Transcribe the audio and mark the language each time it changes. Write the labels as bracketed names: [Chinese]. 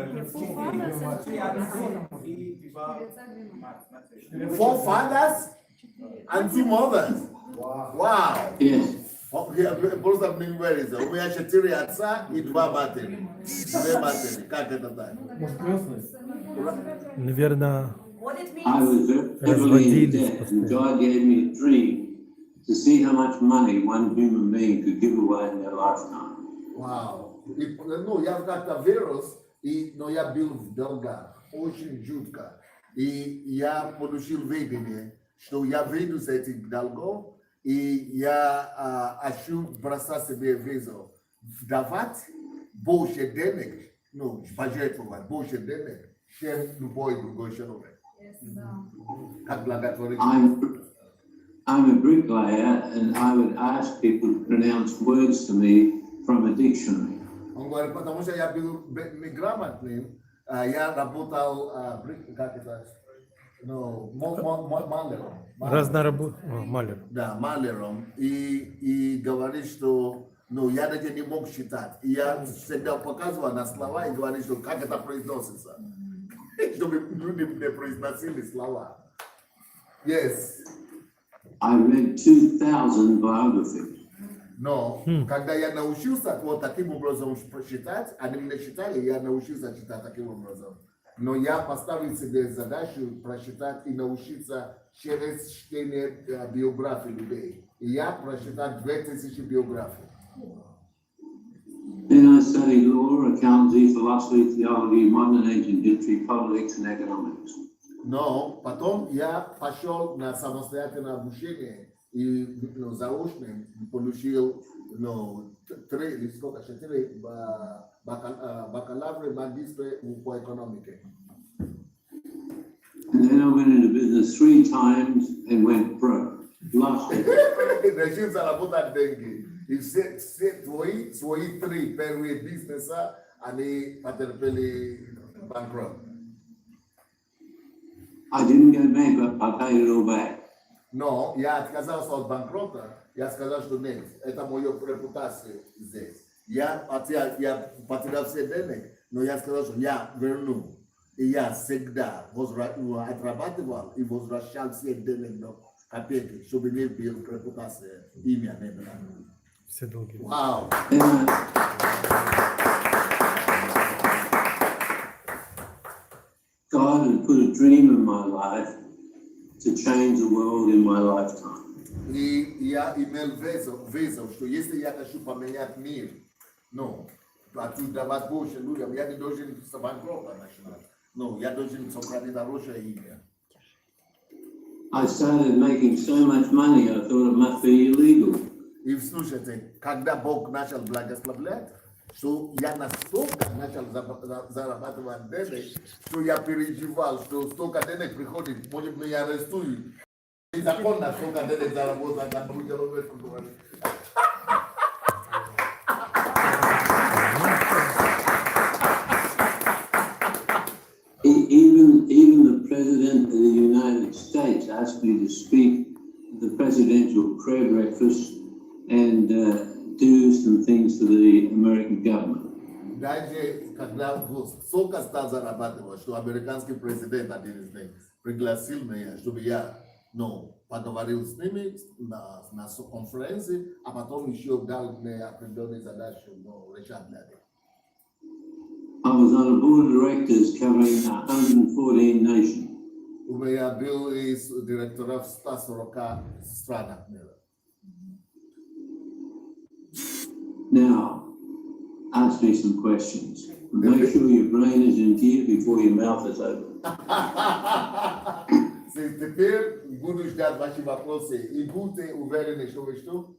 [English] Four fathers and 2 mothers. Wow. Yes. [Russian] Просто внимание, у меня 4 отца и 2 матери. 2 матери. Как это так? Может, крестный? Наверное, [English] I was heavily in debt, and God gave me a dream to see how much money one human being could give away in their lifetime. [Russian] Вау. Ну, я как-то вырос, но я был в долгах. Очень жутко. И я получил видение, что я выйду с этих долгов, и я хочу бросать себе вызов. Давать больше денег, ну, пожертвовать больше денег, чем любой другой человек. Как благотворитель. [English] I'm a bricklayer, and I would ask people to pronounce words to me from a dictionary. [Russian] Он говорит, потому что я был неграмотным, я работал, как это, ну, маляром. малер. Да, маляром. И говорит, что, ну, я даже не мог считать. И я всегда показывал на слова и говорил, что как это произносится. Чтобы люди не произносили слова. [English] Yes. I read 2,000 biographies. [Russian] Но когда я научился вот таким образом прочитать, они меня читали, я научился читать таким образом. Но я поставил себе задачу прочитать и научиться через чтение биографий людей. И я прочитал 2000 биографий. [English] Then I studied law, accountancy, philosophy, theology, modern ancient history, politics, and economics. [Russian] Но потом я пошел на самостоятельное обучение и заочным получил 4 бакалавры, магистры по экономике. [English] And then I went into business 3 times and went broke. Lost it. [Russian] Решил заработать деньги. И все свои 3 первые бизнеса, они потерпели банкрот. [English] I didn't go bankrupt, I paid it all back. [Russian] Но я отказался от банкрота, я сказал, что нет, это моя репутация здесь. Я потерял все денег, но я сказал, что я верну. И я всегда отрабатывал и возвращал все денег до копейки, чтобы не был репутация, имя не было. Все долги. Вау! [English] God had put a dream in my life to change the world in my lifetime. [Russian] И я имел вызов, что если я хочу поменять мир, ну, давать больше людям, я не должен с банкрота начинать. Ну, я должен сохранить хорошее имя. [English] I started making so much money, I thought it must be illegal. [Russian] И слушайте, когда Бог начал благословлять, что я настолько начал зарабатывать денег, что я переживал, что столько денег приходит, может меня арестуют. И законно столько денег заработать, как будто человеку говорит. [English] Even the President of the United States asked me to speak at the presidential prayer breakfast and do some things for the American government. [Russian] Даже когда столько стал зарабатывать, что американский президент один из них пригласил меня, чтобы я поговорил с ними на конференции, а потом еще дал мне определенные задачи решать для них. [English] I was on a board of directors covering 114 nations. [Russian] У меня был из директоров 140 странах мира. [English] Now, ask me some questions. Make sure your brain is in gear before your mouth is open. [Russian] Теперь буду ждать ваши вопросы и будьте уверены, что вы что?